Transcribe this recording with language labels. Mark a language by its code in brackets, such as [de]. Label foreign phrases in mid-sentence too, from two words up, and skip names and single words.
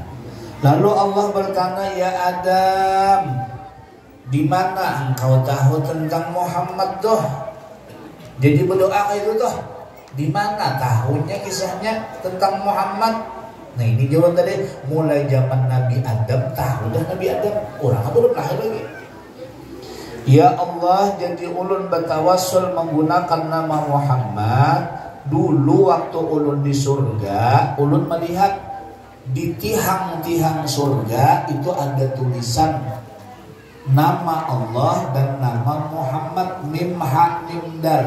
[id] Lalu Allah bertanya, ya Adam, di mana engkau tahu tentang Muhammad tuh? [bjn] Jadi berdoa kayak itu tuh. Di mana tahunya kisahnya tentang Muhammad? Nah ini jawaban tadi, mulai zaman Nabi Adam tahu dah Nabi Adam. Orang apa belum lahir lagi. Ya Allah, jadi ulun bertawassul menggunakan nama Muhammad. Dulu waktu ulun di surga, ulun melihat di tihang-tihang surga itu ada tulisan nama Allah dan nama Muhammad, [ar] م ح م د.